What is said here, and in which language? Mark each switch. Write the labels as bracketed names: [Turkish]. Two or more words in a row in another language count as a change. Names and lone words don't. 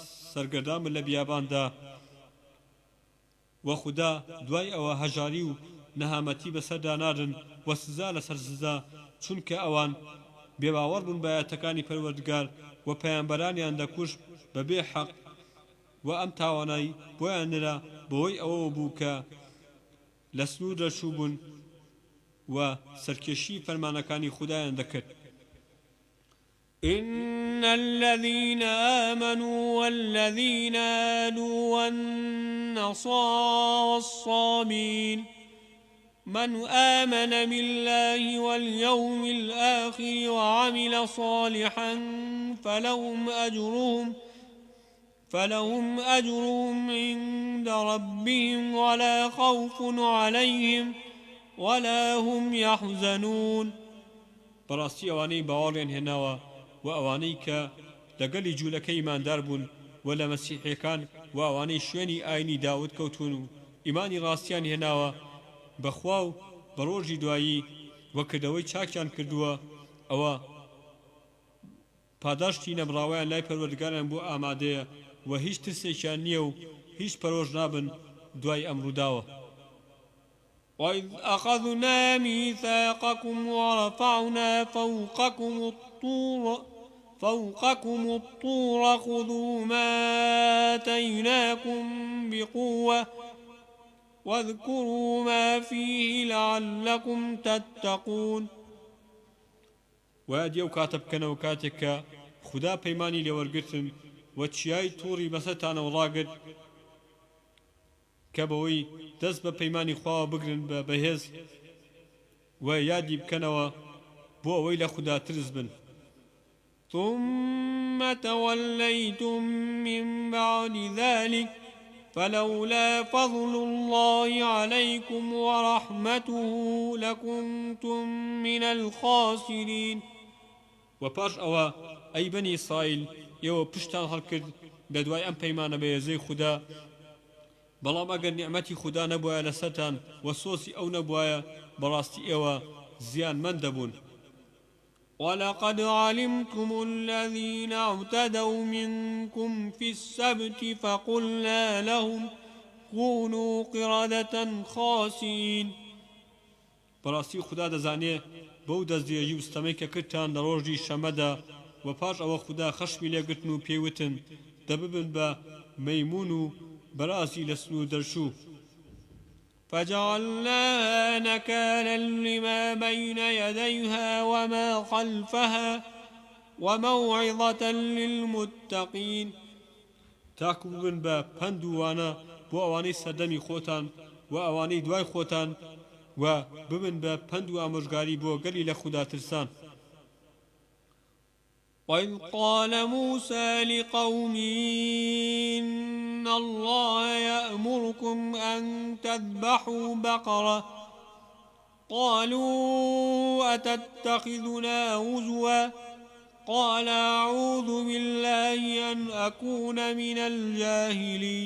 [Central Kurdish] سەرگەردان بن لە بیاباندا و خوددا دوای ئەوە هەژاری و نەهامەتی بەسەردا نادن و سزا لەسەر سزا چونکە ئەوان بێباوەڕ بوون بە ئاەتەکانی پەروەردگار و پەیامبەرانیان دەکوژ بەبێ حەق و ئەم تاوانایی بۆیان نرا بەوەی ئەوە بوو کە لە سنوور دەرچوو بوون و سەرکێشی فەرمانەکانی خودایان دەکرد. [Arabic] إن الذين آمنوا والذين هادوا والنصارى والصابين من آمن بالله واليوم الآخر وعمل صالحا فلهم أجرهم عند ربهم ولا خوف عليهم ولا هم يحزنون. [Central Kurdish] بەڕاستی ئەوانەی باوەڕیان هێناوە و ئەوانەی کە لەگەلی جوولەکە ئیماندار بوون و لە مەسیحیەکان و ئەوانەی شوێنی ئاینی داود کەوتون و ئیمانی ڕاستیان هێناوە بەخوا و بە ڕۆژی دوایی وە کردەوەی چاکیان کردووە ئەوە پاداشتی نەبراوەیان لای پەروەردگاریان بۆ ئامادەیە و هیچ ترسێکیان نییە و هیچ پەرۆژ نابن دوای ئەم ڕووداوە. [Arabic] وإذ أخذنا ميثاقكم ورفعنا فوقكم الطور خذوا ما آتيناكم بقوة واذكروا ما فيه لعلكم تتقون. [Central Kurdish] وادي و كاتب كنو كاتك خدا پەیمانی لێوەرگرتن و چیای تووڕی بەسەرتانەوە ڕاگرت کە بەوەی دەست بە پەیمانی خواوە بگرن بە بەهێز و یادی بکەنەوە بۆ ئەوەی لە خدا ترس بن. [Arabic] ثم توليتم من بعد ذلك فلولا فضل الله عليكم ورحمته لكنتم من الخاسرين. [Central Kurdish] وپاش ئەوە ئەی بەنی ئیسرائیل ئێوە پشتان هەڵکرد لە دوای ئەم پەیمانە بە هێزەی خوددا، بەڵام ئەگەر نیعمەتی خوددا نەبوایە لەسەرتان و سۆسی ئەو نەبوایە بەڕاستی ئێوە زیانمەند دەبوون. [Arabic] ولقد علمتم الذين اعتدوا منكم في السبت فقلنا لهم كونوا قردة خاسئين. [Central Kurdish] بەڕاستی خوددا دەزانێ بەو دەستدرێژی و ستەمەی کە کردتان لە ڕۆژی شەمەدا و پاش ئەوە خوددا خەشمی لێگرتن و پێیوتن دەببن بە مەیمون و بەرازی لە سنوور دەرچوو. [Arabic] فجعلناها نكالا لما بين يديها وما خلفها وموعظة للمتقين. [Central Kurdish] تاکو ببن بە پەند و وانە بۆ ئەوانەی سەردەمی خۆتان و ئەوانەی دوای خۆتان و ببن بە پەند و ئامۆژگاری بۆ گەلی لە خوددا ترسان. [Arabic] وإذ قال موسى لقومه إن الله يأمركم أن تذبحوا بقرة قالوا أتتخذنا هزوا قال أعوذ بالله أن أكون من الجاهلين.